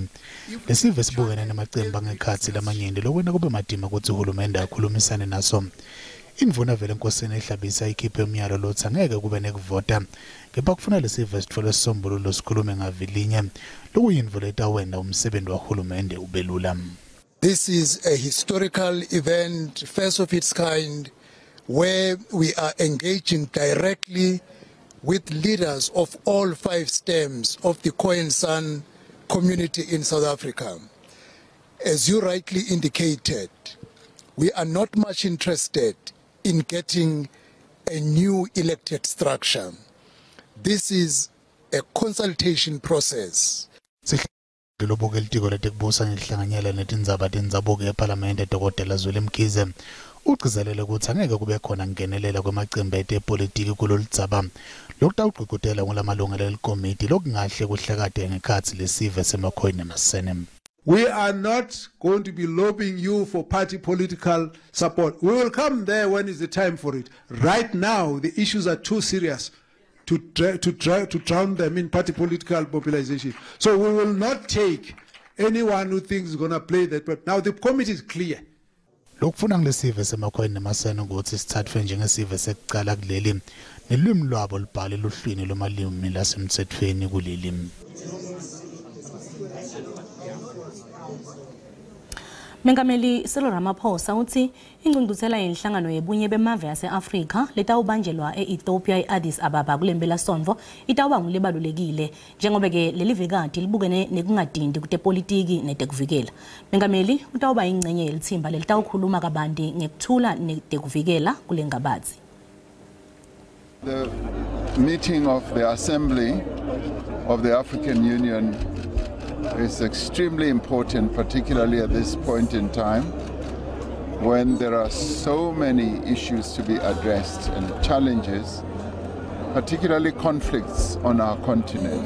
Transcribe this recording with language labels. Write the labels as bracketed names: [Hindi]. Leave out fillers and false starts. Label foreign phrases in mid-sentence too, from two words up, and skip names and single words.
[Swati] Lesive sibukene namacembu ngekhatsi lamanyende lokwena kube matima ukuthi uhulumende akhulumisane naso. Indvuna vele Nkosini Hlabisa ikhiphe umyalo lothi angeke kube nekuvota. Kepha kufuna lesive sithole isisombululo sikhulume ngavilinye. Lokuyindvu letawenda umsebenzi wahulumende ubelula. [English] This is a historical event, first of its kind, where we are engaging directly with leaders of all 5 stems of the Khoisan community in South Africa. As you rightly indicated, we are not much interested in getting a new elected structure. This is a consultation process. [Swati] Lobuke litiko letekubusa ngehlanganyela netindzaba tendzabuko eParliament eDokotela Zweli Mkhize ugcizelele ukuthi angeke kube khona ngenelela kwemacembu etepolitiki kuloludzaba lokutawugqugqutela ngulamalungelo elikomiti lokungahle kuhlakade ngekhatsi lesive semaKhoi neMasen. [English] We are not going to be lobbying you for party political support. We will come there when it's the time for it. Right now, the issues are too serious to drown them in party political mobilization. So we will not take anyone who thinks is going to play that. But now the committee is clear. [Swati] Lokufuna ngilesive semaKhoi neMasen ukuthi sithathwe njengesive sekuqala kuleli nelwimi lwabo libhale luhlwini lomalimi lasemthethweni kuleli. Mengameli Cyril Ramaphosa uthi ingcungcuthela yenhlangano yebunye bemave ase-Afrika letawubanjelwa e-Ethiopia e-Addis Ababa kulembela sonvo itawuba ngulebalulekile njengoba ke leli vikati libukene nekungadindi kutepolitiki netekuvikela. Mengameli utawuba ingcenye yelithimba lelitawukhuluma kabanti ngekuthula netekuvikela kule ngabazi. [English] The meeting of the Assembly of the African Union is extremely important, particularly at this point in time when there are so many issues to be addressed and challenges, particularly conflicts on our continent.